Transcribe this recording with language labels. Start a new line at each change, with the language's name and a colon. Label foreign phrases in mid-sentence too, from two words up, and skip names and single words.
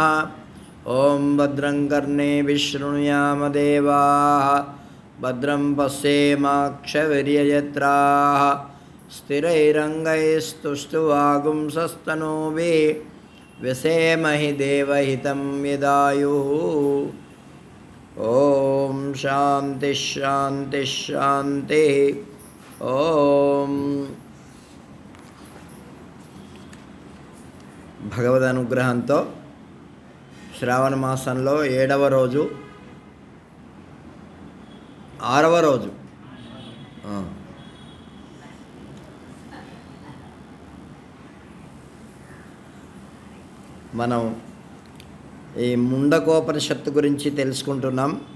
Sanskrit: ओं भद्रं कर्णेभिः शृणुयाम देवाः भद्रं पश्येमाक्षवीर्यजत्राः स्थिरैरङ्गैस्तुष्टुवागुंसस्तनूभिः व्यसेमहि देवहितं यदायुः। ओं शान्ति शान्ति शान्तिः।
Telugu: ओं భగవద్ అనుగ్రహంతో శ్రావణ మాసంలో 7వ రోజు 6వ రోజు మనం ఈ ముండకోపనిషత్తు గురించి తెలుసుకుంటున్నాం.